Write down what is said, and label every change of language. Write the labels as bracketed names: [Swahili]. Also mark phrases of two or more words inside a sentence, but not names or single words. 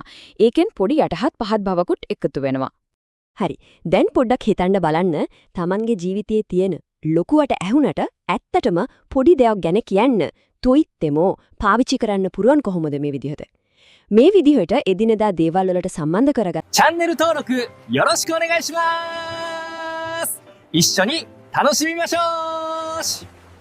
[Sinhala] ඒකෙන් පොඩි යටහත් පහත් බවකුත් එකතු වෙනවා. හරි. දැන් පොඩ්ඩක් හිතන්න බලන්න Tamanගේ ජීවිතයේ තියෙන ලොකුවට ඇහුනට ඇත්තටම පොඩි දෙයක් ගැන කියන්න තොයිත්තෙමෝ පාවිච්චි කරන්න පුරුවන් කොහොමද මේ විදිහට? මේ විදිහට එදිනෙදා දේවල් වලට සම්බන්ධ කරගන්න [Japanese] チャンネル登録よろしくお願いします。一緒に楽しみましょう。